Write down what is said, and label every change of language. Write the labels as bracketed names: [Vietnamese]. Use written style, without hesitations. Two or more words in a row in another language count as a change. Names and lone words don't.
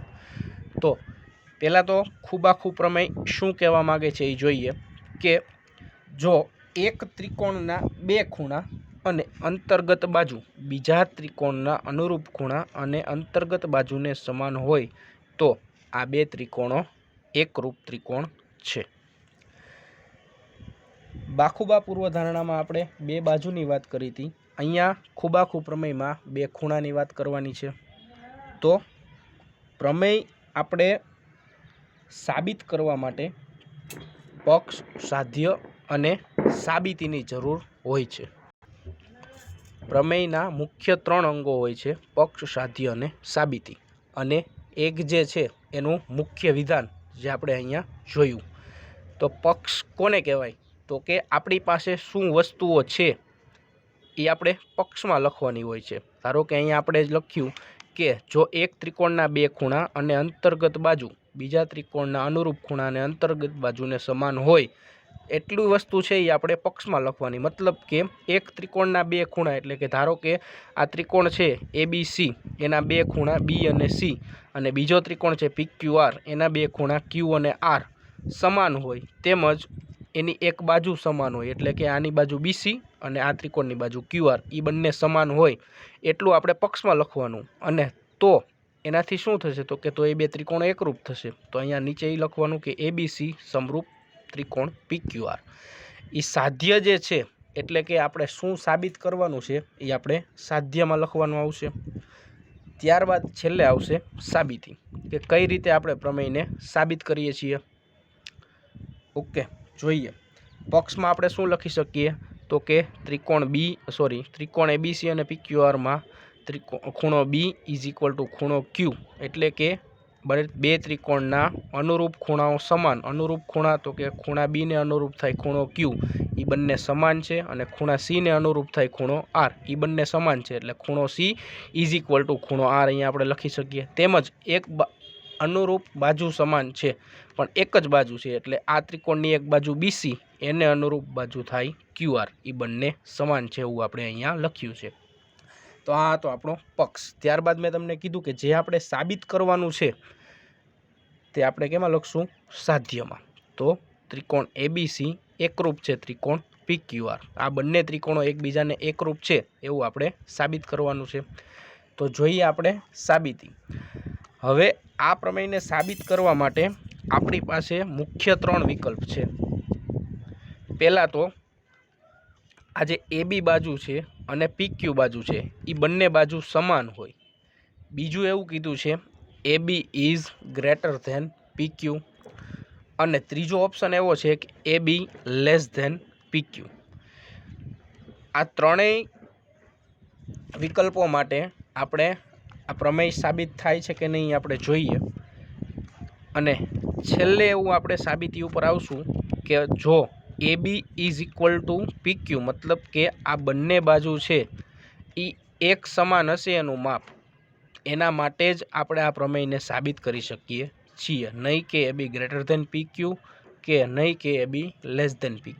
[Gujarati] તો પહેલા તો ખૂબાખૂ પ્રમેય શું કહેવા માંગે છે એ જોઈએ કે જો એક ત્રિકોણના 2 ખૂણા અને અંતર્ગત બાજુ બીજા ત્રિકોણના અનુરૂપ ખૂણા અને અંતર્ગત બાજુને સમાન હોય તો આ 2 ત્રિકોણો એકરૂપ ત્રિકોણ છે। બાખુબા પૂર્વધારણામાં આપણે 2 બાજુની વાત કરી હતી। અહીંયા ખૂબાખૂ પ્રમેયમાં 2 ખૂણાની વાત કરવાની છે। તો પ્રમેય આપણે સાબિત કરવા માટે પક્ષ સાધ્ય અને સાબિતીની જરૂર હોય છે। પ્રમેયના મુખ્ય 3 અંગો હોય છે પક્ષ સાધ્ય અને સાબિતી અને એક જે છે એનું મુખ્ય વિધાન જે આપણે અહીંયા જોયું। તો પક્ષ કોને કહેવાય તો કે આપણી પાસે શું વસ્તુઓ છે એ આપણે પક્ષમાં લખવાની હોય છે। ધારો કે અહીંયા આપણે લખ્યું કે જો એક ત્રિકોણના 2 ખૂણા અને અંતર્ગત બાજુ બીજા ત્રિકોણના અનુરૂપ ખૂણા અને અંતર્ગત બાજુને સમાન હોય એટલી વસ્તુ છે એ આપણે પક્ષમાં લખવાની। મતલબ કે એક ત્રિકોણના 2 ખૂણા એટલે કે ધારો કે આ ત્રિકોણ છે એબીસી એના 2 ખૂણા બી અને સી અને બીજો ત્રિકોણ છે પીક્યૂઆર એના 2 ખૂણા ક્યૂ અને આર સમાન હોય તેમજ એની એક બાજુ સમાન હોય એટલે કે આની બાજુ બીસી અને આ ત્રિકોણની બાજુ ક્યૂઆર ઈ બંને સમાન હોય એટલું આપણે પક્ષમાં લખવાનું। અને તો એનાથી શું થશે તો કે તો એ 2 ત્રિકોણ એકરૂપ થશે। તો અહીંયા નીચે એ લખવાનું કે એબીસી સમરૂપ ત્રિકોણ પીક્યૂઆર। ઈ સાધ્ય જે છે એટલે કે આપણે શું સાબિત કરવાનું છે એ આપણે સાધ્યમાં લખવાનું આવશે। ત્યારબાદ છેલ્લે આવશે સાબિતી કે કઈ રીતે આપણે પ્રમેયને સાબિત કરીએ છીએ। ઓકે જોઈએ પક્ષમાં આપણે શું લખી શકીએ તો કે ત્રિકોણ એબીસી અને પીક્યૂઆર માં ખૂણો બી [English] is equal to [Gujarati] ખૂણો ક્યૂ એટલે કે 2 ત્રિકોણના અનુરૂપ ખૂણાઓ સમાન। અનુરૂપ ખૂણા તો કે ખૂણા બી ને અનુરૂપ થાય ખૂણો ક્યૂ ઈ બંને સમાન છે અને ખૂણા સી ને અનુરૂપ થાય ખૂણો આર ઈ બંને સમાન છે એટલે ખૂણો સી [English] is equal to [Gujarati] ખૂણો આર અહીંયા આપણે લખી શકીએ। તેમજ એક અનુરૂપ બાજુ સમાન છે પણ એક જ બાજુ છે એટલે આ ત્રિકોણની એક બાજુ બીસી એને અનુરૂપ બાજુ થાય ક્યૂઆર ઈ બંને સમાન છે એવું આપણે અહીંયા લખ્યું છે। તો આ તો આપણો પક્ષ। ત્યારબાદ મેં તમને કીધું કે જે આપણે સાબિત કરવાનું છે તે આપણે કેમાં લખશું સાધ્યમાં। તો ત્રિકોણ એબીસી એકરૂપ છે ત્રિકોણ પીક્યૂઆર આ બંને ત્રિકોણો એકબીજાને એકરૂપ છે એવું આપણે સાબિત કરવાનું છે। તો જોઈએ આપણે સાબિતી। હવે આ પ્રમેયને સાબિત કરવા માટે આપણી પાસે મુખ્ય 3 વિકલ્પ છે। પહેલા તો આ જે એબી બાજુ છે અને PQ બાજુ છે એ બંને બાજુ સમાન હોય। બીજું એવું કીધું છે AB [English] is greater than [Gujarati] PQ, અને ત્રીજો ઓપ્શન એવો છે કે AB [English] less than [Gujarati] PQ। આ ત્રણેય વિકલ્પો માટે આપણે આ પ્રમેય સાબિત થાય છે કે નહીં આપણે જોઈએ, અને છેલ્લે એવું આપણે સાબિતી ઉપર આવશું કે જો AB [English] is equal to [Gujarati] PQ મતલબ કે આ બંને બાજુ છે એ એક સમાન હશે એનું માપ, એના માટે જ આપણે આ પ્રમેયને સાબિત કરી શકીએ છીએ, નહીં કે AB [English] greater than [Gujarati] PQ કે નહીં કે AB [English] less than [Gujarati] PQ।